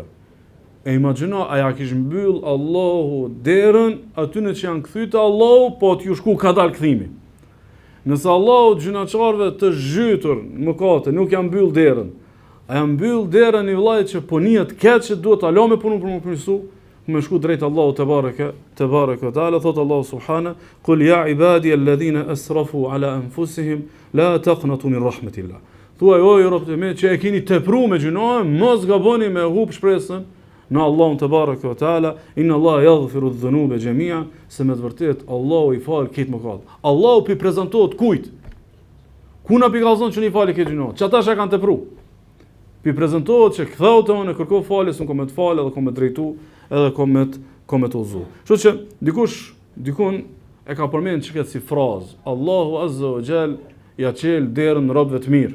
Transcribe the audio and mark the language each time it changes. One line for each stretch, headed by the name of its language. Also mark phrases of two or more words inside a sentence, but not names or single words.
Albanian: E imagjino, a ja kish mbyll Allahu derën atyre që janë kthy te Allahu, po t'ju shku ka dal kthimi. Nëse Allahu gjinaçarëve të zhytur mëkate nuk ja mbyll derën, a jam mbyll derën i vllajt që puniet keq që duhet ta lëmë punën për më përmirësu, më shku drejt Allahu
Arabic: تبارك وتعالى,
Albanian: thot Allahu subhana,
Arabic: قل يا عبادي الذين أسرفوا على أنفسهم لا تقنطوا من رحمة الله.
Albanian: Thuaj o robët e mi që e keni tepruar me gjinoje, mos gaboni me hub shpresën në Allahun
Arabic: تبارك وتعالى, إن الله يغفر الذنوب جميعا,
Albanian: se me të vërtet Allahu i fal këtë mëkat. Allahu pi prezantohet kujt? Ku na pi kallzon që ni fali këtë gjinoje? Çata që kanë tepruar. Pi prezantohet që ktheu te unë kërkoj falje, s'un kom të falë edhe kom të drejtu, edhe kom të udhzu. Kështu që dikun e ka përmend çka si frazë, Allahu
Arabic: عز وجل
Albanian: ja çel derën robëve të mirë.